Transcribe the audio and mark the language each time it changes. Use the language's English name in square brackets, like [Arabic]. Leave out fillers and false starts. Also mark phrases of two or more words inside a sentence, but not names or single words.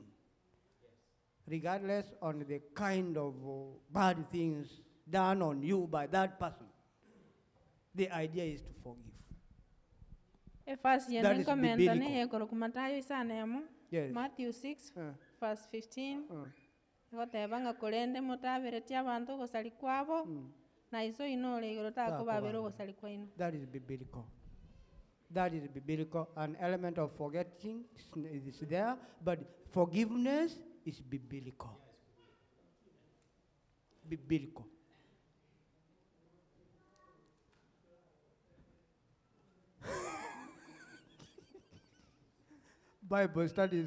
[English] Regardless of the kind of bad things done on you by that person. The idea is to forgive. That is biblical. Yes. Matthew 6, verse 15. [Gusii] Gotebanga kurende mutabire tia bantu gosali kwabo na iso inole igoro tako babiro gosali kwaino. [English] That is biblical. That is biblical. An element of forgetting is there, but forgiveness is biblical. Biblical. Bible studies.